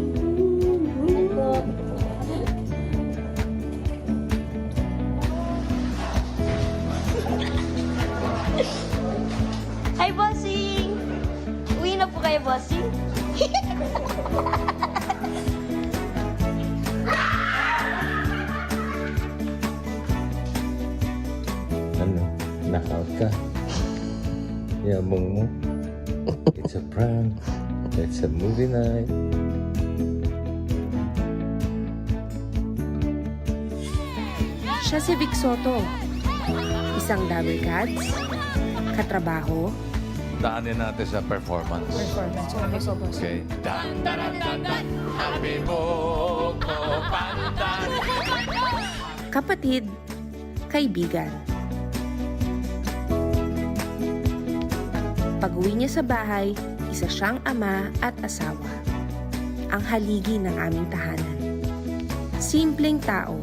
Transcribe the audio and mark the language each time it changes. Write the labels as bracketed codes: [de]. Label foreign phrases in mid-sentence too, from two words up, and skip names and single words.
[tl] Bye po. Hi, Bossing! Uwi na po kayo, Bossing? Ano? Knockout ka? Yabang mo? [en] It's a prank. It's a movie night. [tl] Siya si Vic Soto. Isang Dabber Cats, katrabaho, Daanin natin sa performance. Okay. Dan, dan, dan, dan, dan. Happy Boko Pandan. kapatid, kaibigan. Pag-uwi niya sa bahay, isa siyang ama at asawa. Ang haligi ng aming tahanan. Simpleng tao.